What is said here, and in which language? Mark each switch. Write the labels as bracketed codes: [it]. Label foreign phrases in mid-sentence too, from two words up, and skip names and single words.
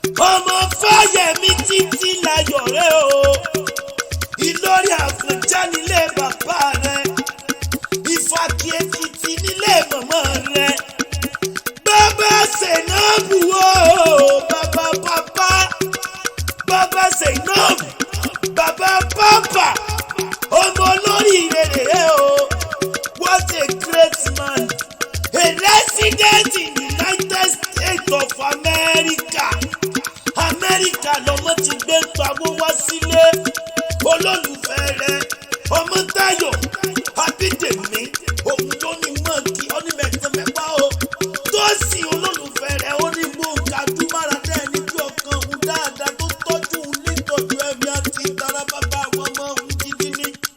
[yo] Ọmọ Fáyẹmí títí láyọ̀ rẹ o, Ìlọrin Àfọ̀njá nílé bàbá rẹ, Ìfàkì Èkìtì nílé màmá rẹ. Bàbá Zainab o, bàbá, bàbá, bàbá Zainab, bàbá Papa, ọmọ olóríire rèé o. [en] What a great man, a resident in the United States of America. [yo] America lọmọ ti gbé pawó wá sílé. Olólùfẹ́ rẹ, ọmọ Táyọ̀ Abídèmí, òun ló ní mọ̀ kí ọ ní mẹ̀tẹ́mẹ̀wá o. Tó sì olólùfẹ́ rẹ, ó ní mú gàdú mára dé ẹni bí ọkàn òun dáadáa tó tọ́jú òun nítọ́jú ẹ̀mí àti ìtara bàbá àwọn ọmọ òun gidi ni.